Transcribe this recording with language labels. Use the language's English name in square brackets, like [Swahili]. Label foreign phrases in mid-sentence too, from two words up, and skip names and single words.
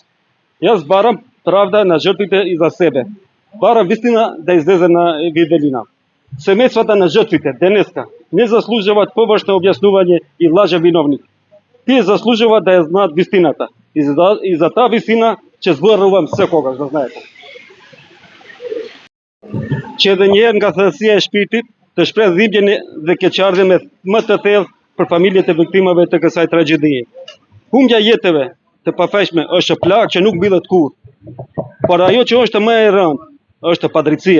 [Macedonian] Јас барам правда на жртвите и за себе. Барам вистина да излезе на виделина. Семејствата на жртвите денеска не заслужуваат површно објаснување и лажен виновник. Тие заслужуваат да ја знаат вистината. И за таа вистина ќе зборувам секогаш, да знаете. [Albanian] Që edhe një herë nga thellësia e shpirtit të shpreh dhimbjen dhe keqardhjen më të thellë për familjet e viktimave të kësaj tragjedie. Humbja jetëve të pafajshme është plagë që nuk mbillet kurrë. Por ajo që është më e rëndë është padrejtia.